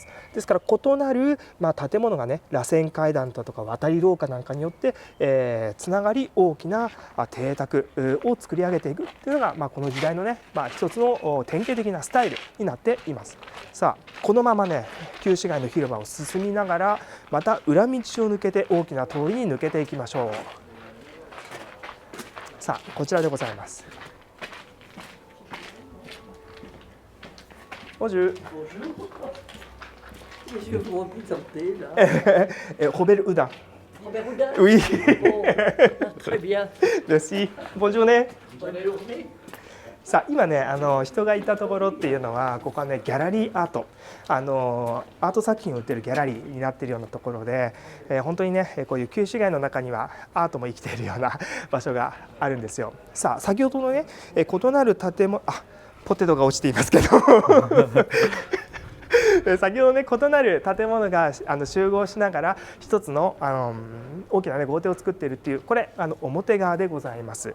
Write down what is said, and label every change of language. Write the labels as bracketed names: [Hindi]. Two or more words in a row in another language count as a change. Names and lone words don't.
[Japanese] ですから異なる建物がね螺旋階段だとか渡り廊下なんかによってつながり大きな邸宅を作り上げていくっていうのがこの時代のね一つの典型的なスタイルになっています。さあこのままね旧市街の広場を進みながら、また裏道を抜けて大きな通りに抜けていきましょう。さあこちらでございます。Bonjour. [French] Je vous présenter là. Robert Houdin. Robert Houdin. Oui. Bon, très bien. Merci. Bonne journée. Bonne journée. [Japanese] さあ今ね人がいたところっていうのは、ここはねギャラリーアート、アート作品を売ってるギャラリーになっているようなところで、本当にねこういう旧市街の中にはアートも生きているような場所があるんですよ。さあ先ほどのね異なる建物、ポテトが落ちていますけど先ほどね異なる建物が集合しながら一つの、大きな、ね、豪邸を作っているっていう、これ表側でございます。